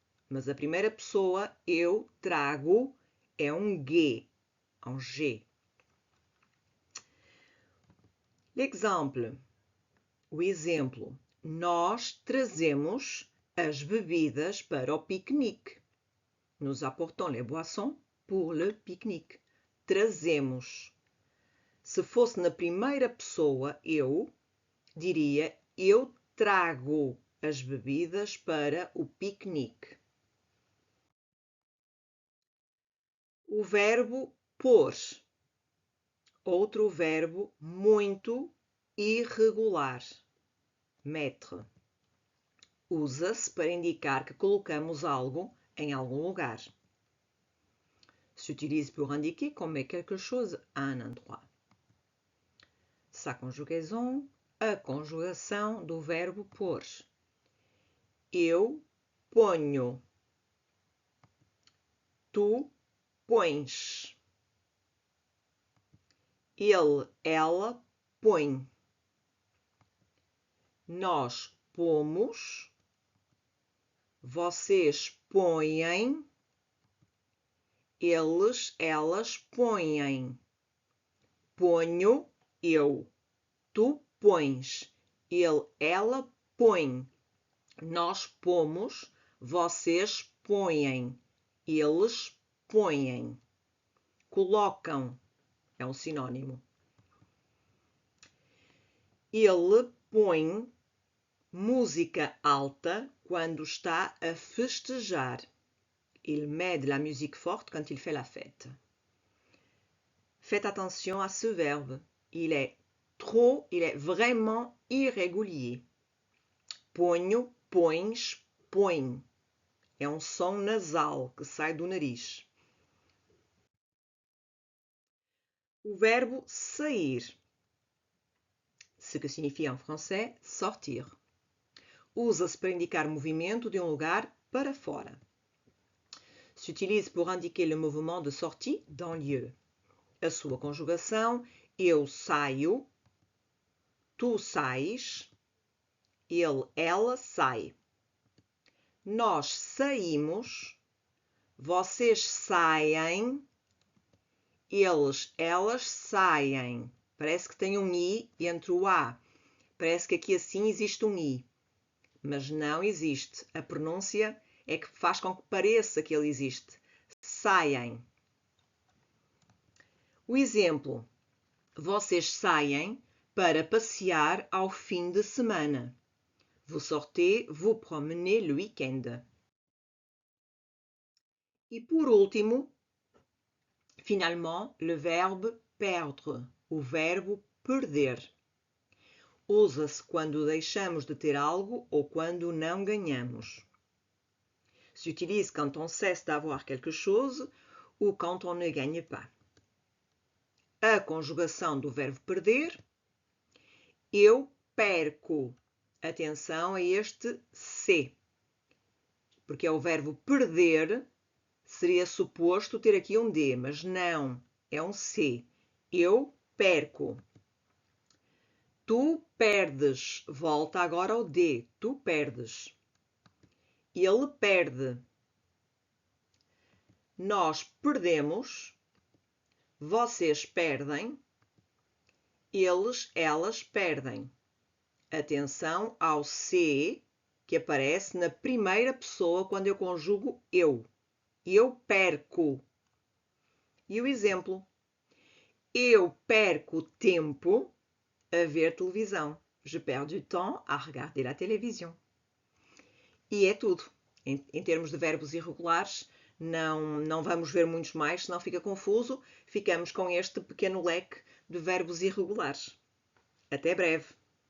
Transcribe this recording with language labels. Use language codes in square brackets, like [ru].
[pt] Mas a primeira pessoa, eu trago, é um G. Um G. [fr] L'exemple. [pt] O exemplo. Nós trazemos as bebidas para o piquenique. [fr] Nous apportons les boissons pour le pique-nique. [pt] Trazemos. Se fosse na primeira pessoa, eu diria eu trago as bebidas para o piquenique. O verbo pôr. Outro verbo muito irregular. Mettre. Usa-se para indicar que colocamos algo em algum lugar. S'utilise pour indiquer qu'on met quelque chose à un endroit. Sa conjugaison, a conjugação do verbo pôr. Eu ponho. Tu pões. Ele, ela põe. Nós pomos. Vocês põem. Eles, elas põem. Ponho eu. Tu pões. Ele, ela põe. Nós pomos. Vocês põem. Eles põem. Colocam. É um sinônimo. Ele põe música alta quando está a festejar. [fr] Il met de la musique forte quand il fait la fête. Faites attention à ce verbe. Il est vraiment irrégulier. [pt] Ponho, pões, põe. É um som nasal que sai do nariz. o verbo sair, [fr] ce que signifie en français sortir. [pt] Usa-se para indicar movimento de um lugar para fora. [fr] S'utilise pour indiquer le mouvement de sortie d'un lieu. [pt] A sua conjugação, eu saio, tu sais, ele, ela sai. Nós saímos, vocês saem, eles, elas saem. Parece que tem um i entre o a. Parece que aqui assim existe um i. Mas não existe. A pronúncia é que faz com que pareça que ele existe. Saem. O exemplo. Vocês saem para passear ao fim de semana. [fr] Vous sortez vous promener le week-end. [pt] E por último, [fr] finalement, le verbe perdre, [pt] o verbo perder. Usa-se quando deixamos de ter algo ou quando não ganhamos. [fr] S'utilise quand on cesse d'avoir quelque chose ou quand on ne gagne pas. [pt] A conjugação do verbo perder. Eu perco. Atenção a este se. Porque é o verbo perder, seria suposto ter aqui um D, mas não, é um C. Eu perco. Tu perdes. Volta agora ao D. Tu perdes. Ele perde. Nós perdemos. Vocês perdem. Eles, elas perdem. Atenção ao C que aparece na primeira pessoa quando eu conjugo eu. Eu perco. E o exemplo? Eu perco tempo a ver televisão. [fr] Je perds du temps à regarder la télévision. [pt] E é tudo. Em termos de verbos irregulares, não vamos ver muitos mais, senão fica confuso. Ficamos com este pequeno leque de verbos irregulares. Até breve!